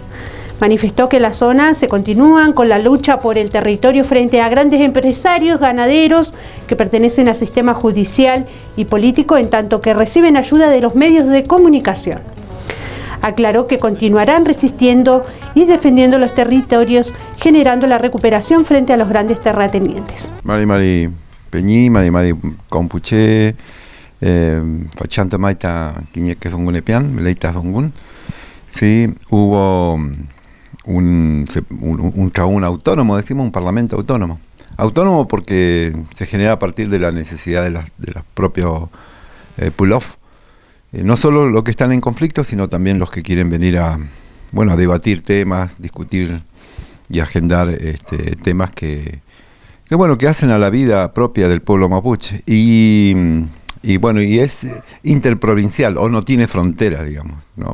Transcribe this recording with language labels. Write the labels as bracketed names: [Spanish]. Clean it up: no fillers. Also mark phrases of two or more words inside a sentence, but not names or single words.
[Spanish] Manifestó que las zonas se continúan con la lucha por el territorio frente a grandes empresarios ganaderos que pertenecen al sistema judicial y político, en tanto que reciben ayuda de los medios de comunicación. Aclaró que continuarán resistiendo y defendiendo los territorios, generando la recuperación frente a los grandes terratenientes. [Mapuche] Mari Mari Peñi, Mari Mari Compuché, Fachanta Maita Quiñeque Zongunepian, Meleita Zongun. [Spanish] Sí, hubo un trabún autónomo, decimos, un parlamento autónomo. Autónomo porque se genera a partir de la necesidad de los propios pull-off. No solo los que están en conflicto, sino también los que quieren venir a debatir temas, discutir y agendar temas que hacen a la vida propia del pueblo mapuche. Y es interprovincial, o no tiene frontera, digamos, ¿no?